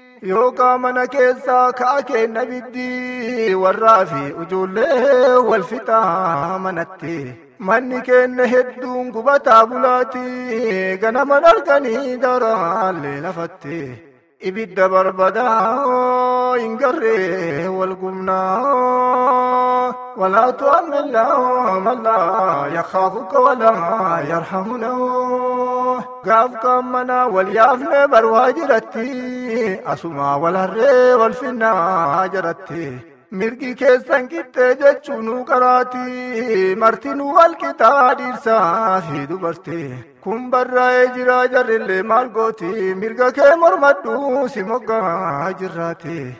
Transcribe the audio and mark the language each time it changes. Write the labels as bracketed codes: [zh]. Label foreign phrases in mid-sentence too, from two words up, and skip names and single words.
[om] Yoo qaamana keessaa ka'a kenna biddi. Warraa fi ijoollee wal fixaa manatti. Manni kenne hedduun gubataa bulaati. Ganaman arganii daraallee lafatti. Ibidda barbadaa hin garree wal gumnaa. [ar] ولا تؤمن لهم من لا يخافك ولا يرحمنا. [om] Gaaf qaamana wal yaafne barwaa jiratti. Asuma wal harree wal finnaa jiratti. Mirgi keessan qixxee jechuu nu qaraati. Marti nu wal qixaa dhiirsaa fi dubarti. Kun barraa'ee jira jarrillee maal gooti? Mirga kee mormadhu si moggaa jirraati.